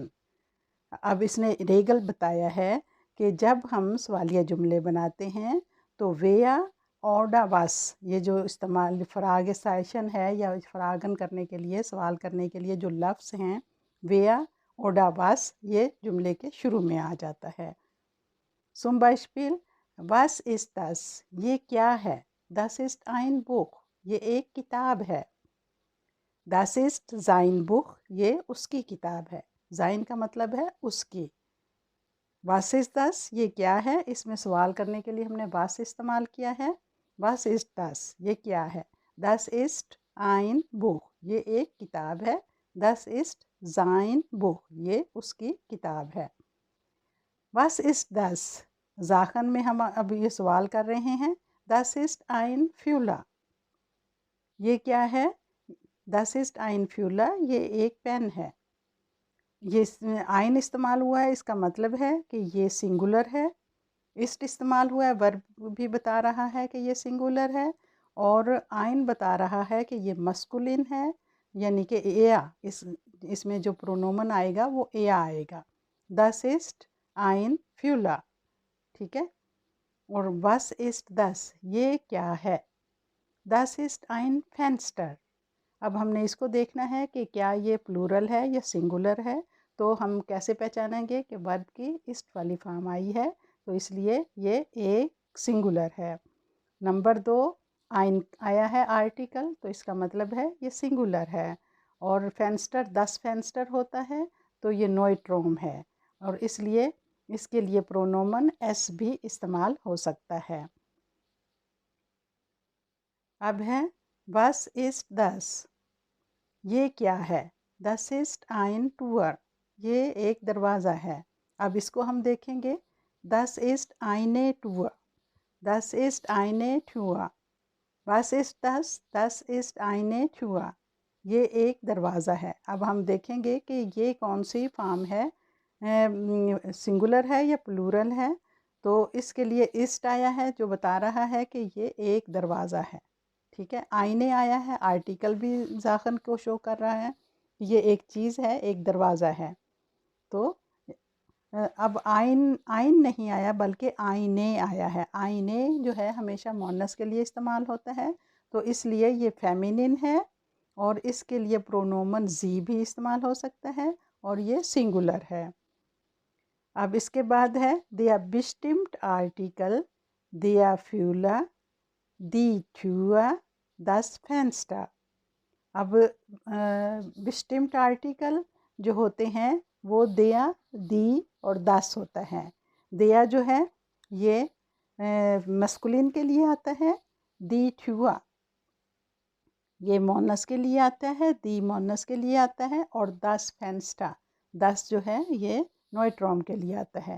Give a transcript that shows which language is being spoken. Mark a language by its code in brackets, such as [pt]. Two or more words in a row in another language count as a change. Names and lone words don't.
[ur] اب اس نے ریگل بتایا ہے کہ جب ہم سوالیہ جملے بناتے ہیں تو [de] wer oder was, [ur] یہ جو استعمال [de] Frage Sätzen [ur] ہے یا فراگن کرنے کے لیے، سوال کرنے کے لیے جو لفظ ہیں [de] wer oder was, [ur] یہ جملے کے شروع میں آ جاتا ہے۔ [de] zum Beispiel was ist das؟ [ur] یہ کیا ہے؟ [de] das ist ein Buch، [ur] یہ ایک کتاب ہے۔ [de] Das ist sein Buch, [ur] یہ اس کی کتاب ہے. sein کا مطلب ہے اس کی. [de] Was ist das, [ur] یہ کیا ہے. اس میں سوال کرنے کے لیے ہم نے was استعمال کیا ہے. [de] Was ist das, [ur] یہ کیا ہے. [de] Das ist ein Buch, [ur] یہ ایک کتاب ہے. [de] Das ist sein Buch, [ur] یہ اس کی کتاب ہے. [de] Was ist das, [ur] زاخن میں ہم اب یہ سوال کر رہے ہیں. [de] Das ist ein Füller, [ur] یہ کیا ہے. [de] Das ist ein Füller, [ur] یہ ایک پین ہے. یہ آئن استعمال ہوا ہے, اس کا مطلب ہے کہ یہ سنگولر ہے. اسٹ استعمال ہوا ہے, ورب بھی بتا رہا ہے کہ یہ سنگولر ہے, اور آئن بتا رہا ہے کہ یہ مسکولن ہے, یعنی کہ ایا. اس میں جو پرونومن آئے گا وہ ایا آئے گا. [de] Das ist ein Füller, [ur] ٹھیک ہے. اور [de] was ist das, [ur] یہ کیا ہے. [de] Das ist ein Fenster. [ur] اب ہم نے اس کو دیکھنا ہے کہ کیا یہ پلورل ہے یا سنگولر ہے. تو ہم کیسے پہچانیں گے کہ ورب کی اسٹ والی فارم آئی ہے, تو اس لیے یہ ایک سنگولر ہے. نمبر 2, آئن آیا ہے آرٹیکل, تو اس کا مطلب ہے یہ سنگولر ہے. اور فینسٹر 10 فینسٹر ہوتا ہے, تو یہ نوئٹروم ہے, اور اس لیے اس کے لیے پرونومن ایس بھی استعمال ہو سکتا ہے. اب ہے [de] was ist das, [ur] یہ کیا ہے. [de] Das ist ein Tor, [ur] یہ ایک دروازہ ہے. اب اس کو ہم دیکھیں گے. [de] Das ist eine Tür, das ist eine Tür. Was ist das, das ist eine Tür, [ur] یہ ایک دروازہ ہے. اب ہم دیکھیں گے کہ یہ کون سی فارم ہے, سنگولر ہے یا پلورل ہے. تو اس کے لیے اسٹ آیا ہے جو بتا رہا ہے کہ یہ ایک دروازہ ہے, ٹھیک ہے. آئینے آیا ہے, آرٹیکل بھی زاخن کو شو کر رہا ہے, یہ ایک چیز ہے, ایک دروازہ ہے. تو اب آئین نہیں آیا بلکہ آئینے آیا ہے. آئینے جو ہے ہمیشہ مونس کے لیے استعمال ہوتا ہے, تو اس لیے یہ فیمینن ہے, اور اس کے لیے پرونومن زی بھی استعمال ہو سکتا ہے, اور یہ سنگولر ہے. اب اس کے بعد ہے [de] der bestimmt Artikel, der Füller, die Tür, das Fenster. [ur] اب [de] bestimmt Article [ur] جو ہوتے ہیں وہ دیا, دی اور دس ہوتا ہے. دیا جو ہے یہ مسکولین کے لیے آتا ہے, [de] die Tür [ur] یہ مونس کے لیے آتا ہے, دی مونس کے لیے آتا ہے, اور [de] das Fenster, [ur] دس جو ہے یہ نوئٹروم کے لیے آتا ہے.